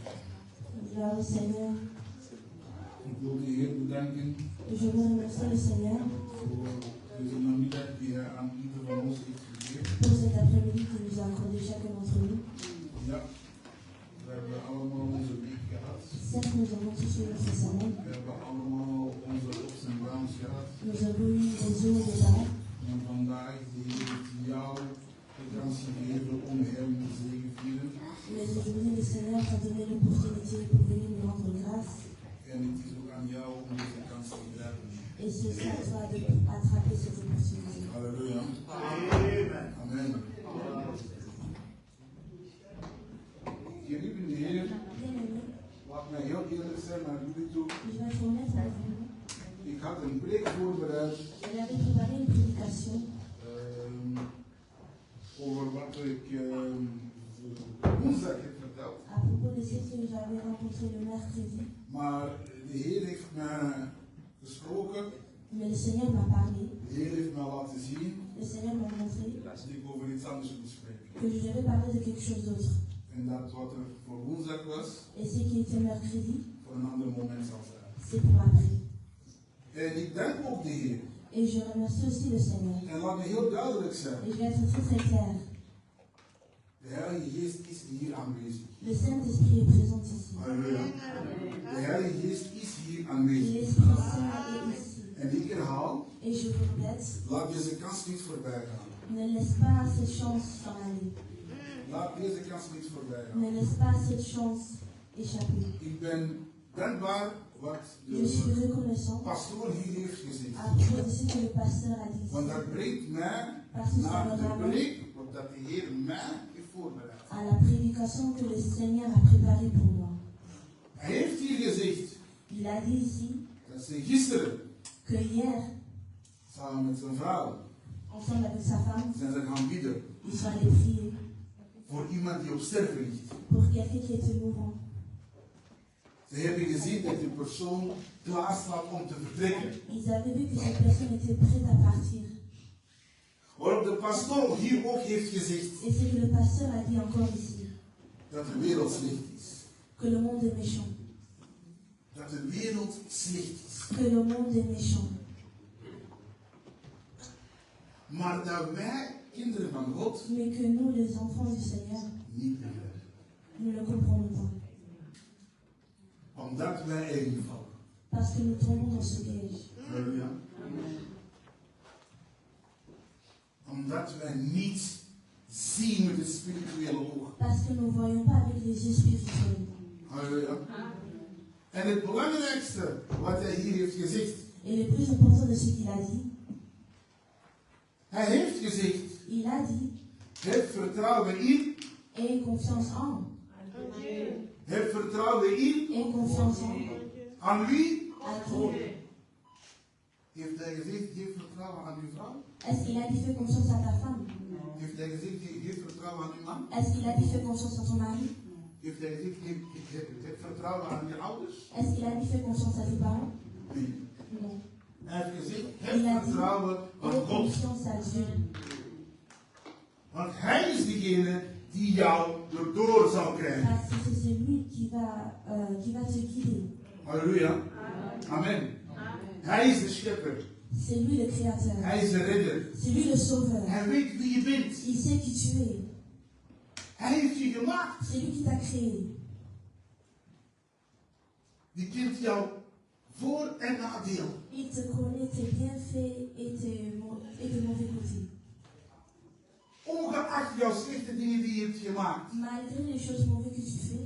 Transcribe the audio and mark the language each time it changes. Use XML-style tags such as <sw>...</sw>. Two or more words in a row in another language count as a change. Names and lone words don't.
<fr>Gloire au Seigneur.</fr> <nl>Ik wil de Heer bedanken</nl> <fr>Je veux remercier le Seigneur</fr> <nl>voor deze namiddag die Hij aan ieder van ons heeft gegeven.</nl> <fr>pour cet après-midi qu'il nous a accordé chacun d'entre nous.</fr> <nl>Ja, we hebben allemaal onze week gehad.</nl> <fr>Certes, nous avons tous eu notre semaine.</fr> <nl>We hebben allemaal onze ups en downs gehad.</nl> <fr>Nous avons eu des hauts et des bas.</fr> <nl>En vandaag de Heer heeft jou de kans gegeven om Hem te zegevieren.</nl> <fr>Mais aujourd'hui, le Seigneur t'a donné l'opportunité pour venir nous rendre grâce.</fr> <nl>En het is ook aan jou om deze kans te grijpen.</nl> <fr>Et ce sera à toi d'attraper cette opportunité.</fr> <nl>Halleluja. Amen. Geliefde Heer,</nl> <fr>Bien-aimé,</fr> <nl>laat mij heel eerlijk zijn naar jullie toe.</nl> <fr>je vais être honnête avec vous.</fr> <nl>Ik had een preek voorbereid</nl> <fr>J'avais préparé une prédication</fr> <nl>over wat ik woensdag heb verteld.</nl> <fr>à propos de ce que j'avais rencontré le mercredi.</fr> <nl>Maar de Heer heeft mij gesproken.</nl> <fr>Mais le Seigneur m'a parlé.</fr> <nl>De Heer heeft mij laten zien</nl> <fr>Le Seigneur m'a montré</fr> <nl>dat ik over iets anders moet spreken.</nl> <fr>que je devais parler de quelque chose d'autre.</fr> <nl>En dat wat er voor woensdag was,</nl> <fr>Et ce qui était mercredi,</fr> <nl>voor een ander moment zal zijn.</nl> <fr>c'est pour après.</fr> <nl>En ik dank ook de Heer.</nl> <fr>Et je remercie aussi le Seigneur.</fr> <nl>En laat me heel duidelijk zijn.</nl> <fr>Et je vais être très très clair.</fr> <nl>De Heilige Geest is hier aanwezig.</nl> <fr>Le Saint-Esprit est présent ici.</fr> <nl>Halleluja. De Heilige Geest is hier aanwezig.</nl> <fr>L'Esprit Saint est ici.</fr> <nl>En ik herhaal,</nl> <fr>Et je vous répète,</fr> <nl>laat deze kans niet voorbij gaan.</nl> <fr>ne laisse pas cette chance s'en aller.</fr> <nl>Laat deze kans niet voorbij gaan.</nl> <fr>Ne laisse pas cette chance échapper.</fr> <nl>Ik ben dankbaar wat</nl> <fr>Je suis</fr> <nl>de</nl> <fr>reconnaissant</fr> <nl>pastoor hier heeft gezegd.</nl> <fr>à propos de ce que le pasteur a dit</fr> <nl>Want</nl> <fr>ici.</fr> <nl>dat brengt mij</nl> <fr>Parce que ça</fr> <nl>naar</nl> <fr>me</fr> <nl>de</nl> <fr>ramène</fr> <nl>preek dat de Heer mij heeft voorbereid.</nl> <fr>à la prédication que le Seigneur a préparée pour moi.</fr> <nl>Hij heeft hier gezegd</nl> <fr>Il a dit ici</fr> <nl>dat ze gisteren</nl> <fr>que hier,</fr> <nl>samen met zijn vrouw</nl> <fr>ensemble avec sa femme,</fr> <nl>zijn ze gaan bidden</nl> <fr>ils sont allés prier</fr> <nl>voor iemand die op sterven ligt.</nl> <fr>pour quelqu'un qui était mourant.</fr> <nl>Ze hebben gezien dat die persoon klaar staat om te vertrekken.</nl> <fr>Ils avaient vu que cette personne était prête à partir.</fr> <nl>Waarop de pastoor hier ook heeft gezegd</nl> <fr>Et c'est que le pasteur a dit encore ici</fr> <nl>dat de wereld slecht is.</nl> <fr>que le monde est méchant.</fr> <nl>Dat de wereld slecht is.</nl> <fr>Que le monde est méchant.</fr> <nl>Maar dat wij, kinderen van God,</nl> <fr>Mais que nous, les enfants du Seigneur,</fr> <nl>niet begrijpen.</nl> <fr>nous ne le comprenons pas.</fr> <nl>Omdat wij erin vallen.</nl> <fr>Parce que nous tombons dans ce piège.</fr> <nl>Halleluja. Omdat wij niet zien met het spirituele oog.</nl> <fr>Parce que nous ne voyons pas avec les yeux spirituels.</fr> <nl>Halleluja. En het belangrijkste wat hij hier heeft gezegd.</nl> <fr>Et le plus important de ce qu'il a dit,</fr> <nl>Hij heeft gezegd,</nl> <fr>il a dit,</fr> <nl>heb vertrouwen in.</nl> <fr>aie confiance en.</fr> <nl>Heb vertrouwen in.</nl> <fr>Aie confiance en.</fr> <nl>Aan wie?</nl> <fr>À qui?</fr> <nl>Heeft hij gezegd, geef vertrouwen aan uw vrouw?</nl> <fr>Est-ce qu'il a dit fais confiance à ta femme?</fr> <nl>Heeft hij gezegd, geef vertrouwen aan uw man?</nl> <fr>Est-ce qu'il a dit fais confiance à ton mari?</fr> <nl>Heeft hij gezegd, heb vertrouwen aan je ouders?</nl> <fr>Est-ce qu'il a dit fais confiance à tes parents?</fr> <nl>Nee.</nl> <fr>Non.</fr> <nl>Hij heeft gezegd,</nl> <fr>Il a</fr> <nl>heb</nl> <fr>dit,</fr> <nl>vertrouwen op</nl> <fr>aie</fr> <nl>God.</nl> <fr>confiance à Dieu.</fr> <nl>Want hij is degene die jou erdoor zal krijgen.</nl> <fr>Parce que c'est celui qui va te guider.</fr> <nl>Halleluja. Amen. Hij is de schepper.</nl> <fr>C'est lui le créateur.</fr> <nl>Hij is de redder.</nl> <fr>C'est lui le sauveur.</fr> <nl>Hij weet wie je bent.</nl> <fr>Il sait qui tu es.</fr> <nl>Hij heeft je gemaakt.</nl> <fr>C'est lui qui t'a créé.</fr> <nl>Die kent jouw voor- en nadeel.</nl> <fr>Il te connaît tes bienfaits et tes mauvais côtés.</fr> <nl>Ongeacht jouw slechte dingen die je hebt gemaakt.</nl> <fr>Malgré les choses mauvaises que tu fais,</fr>